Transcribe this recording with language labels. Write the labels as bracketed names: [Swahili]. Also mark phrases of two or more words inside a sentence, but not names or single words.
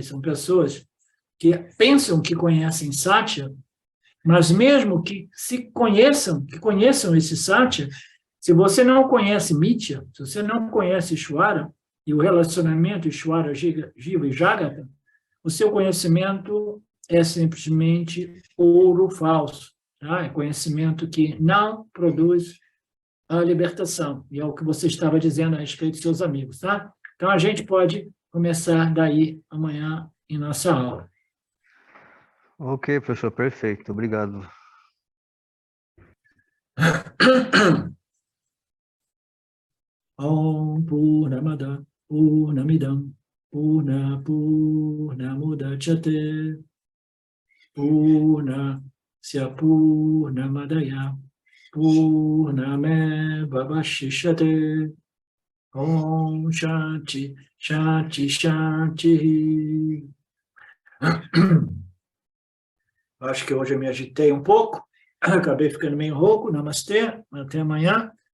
[Portuguese] São pessoas que pensam que conhecem Satya, mas mesmo que conheçam esse Satya, se você não conhece Mithya, se você não conhece Ishvara, e o relacionamento Ishvara, Jiva e Jagata, o seu conhecimento é simplesmente ouro falso. Tá? É conhecimento que não produz a libertação. E é o que você estava dizendo a respeito dos seus amigos. Tá? Então, a gente pode começar daí amanhã em nossa aula. Ok, professor, perfeito. Obrigado. [Sanskrit] ॐ पूर्णमदः पूर्णमिदं पूर्णमुदच्यते पूर्णस्य पूर्णमादाय पूर्णमेव अवशिष्यते. ॐ शान्तिः शान्तिः शान्तिः. [Portuguese] Acho que hoje eu me agitei um pouco, acabei ficando meio rouco. Namastê, até amanhã.